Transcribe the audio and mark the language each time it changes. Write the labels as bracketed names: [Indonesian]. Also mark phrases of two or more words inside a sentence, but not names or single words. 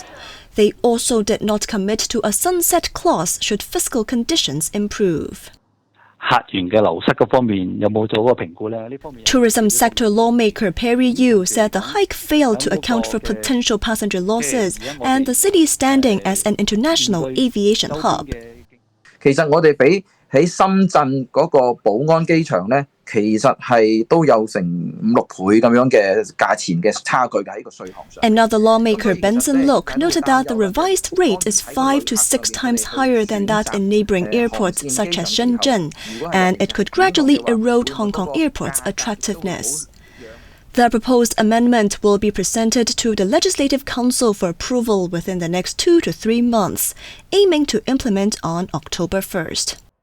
[English] They also did not commit to a sunset clause should fiscal conditions improve. Tourism sector lawmaker Perry Yu said the hike failed to account for potential passenger losses and the city's standing as an international aviation hub. [Cantonese] 喺深圳嗰個寶安機場咧，其實係都有成5-6倍咁樣嘅價錢嘅差距嘅喺個稅項上。 [English] Another lawmaker, Benson Look, noted that the revised rate is 5 to 6 times higher than that in neighboring airports such as Shenzhen, and it could gradually erode Hong Kong Airport's attractiveness. The proposed amendment will be presented to the Legislative Council for approval within the next 2 to 3 months, aiming to implement on October 1st.